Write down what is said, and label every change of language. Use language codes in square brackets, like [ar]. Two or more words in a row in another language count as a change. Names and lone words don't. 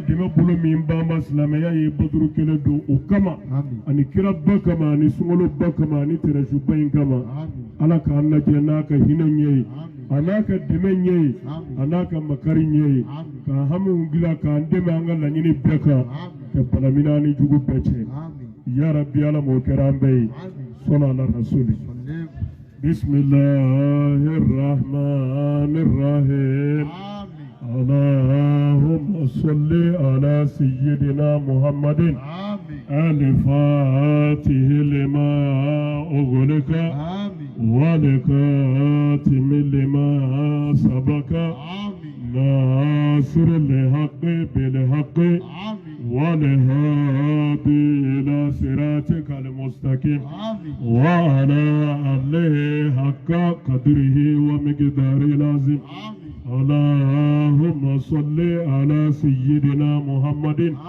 [bm] dɛmɛ bolo min banba silamɛya ye baduru kɛlɛ don o kama ani kiraba kama ani sunkaloba kama ani tɛrɛsuba in kama ala k'an lajɛ n'a ka hinɛ ɲɛ ye a n'a ka dɛmɛ ɲɛ ye a n'a ka makari ɲɛ ye k'an hamiw dilan k'an dɛmɛ an ka laɲini bɛɛ kan ka balamina ni jugu bɛɛ cɛ [ar] يا ربي [bm] ala m'o kɛra an bɛɛ ye sɔnna ala rasuli [ar] بسم الله الرحمن الرحيم اللهم صل على سيدنا محمد الفاتح لما أغلق والكاتم لما سبق ناصر الحق بالحق والهادي إلى صراطك المستقيم وعلى آله حق قدره ومقداره العظيم اللهم صل على سيدنا محمد